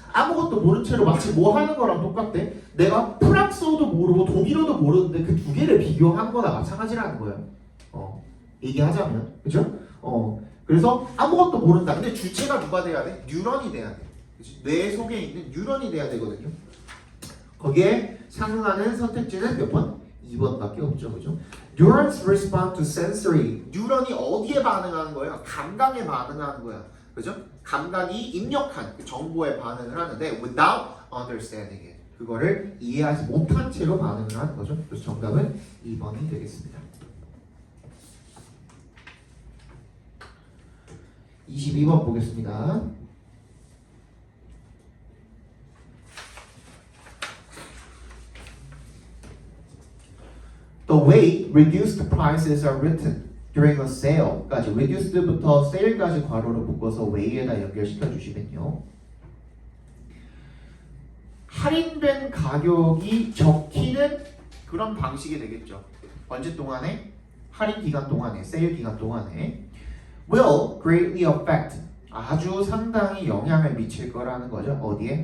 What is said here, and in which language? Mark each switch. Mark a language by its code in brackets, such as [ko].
[ko] 아무것도 모른 채로 마치 뭐 하는 거랑 똑같대. 내가 프랑스어도 모르고 독일어도 모르는데 그 두 개를 비교한 거나 마찬가지라는 거예요. 얘기하자면. 그죠? 그래서 아무것도 모른다. 근데 주체가 누가 돼야 돼? 뉴런이 돼야 돼. 그치? 뇌 속에 있는 뉴런이 돼야 되거든요. 거기에 상응하는 선택지는 몇 번? 2번밖에 없죠. 그죠? [en] Neurons respond to sensory. [ko] 뉴런이 어디에 반응하는 거예요? 감각에 반응하는 거야. 그죠? 감각이 입력한 그 정보에 반응을 하는데 [en] without understanding it. [ko] 그거를 이해하지 못한 채로 반응을 하는 거죠. 그래서 정답은 2번이 되겠습니다. 22번 보겠습니다. [en] The way reduced prices are written during a sale [ko] 까지 reduced부터 sale까지 괄호로 묶어서 way에다 연결시켜 주시면요. 할인된 가격이 적히는 그런 방식이 되겠죠. 언제 동안에? 할인 기간 동안에, 세일 기간 동안에 [en] will greatly affect [ko] 아주 상당히 영향을 미칠 거라는 거죠. 어디에?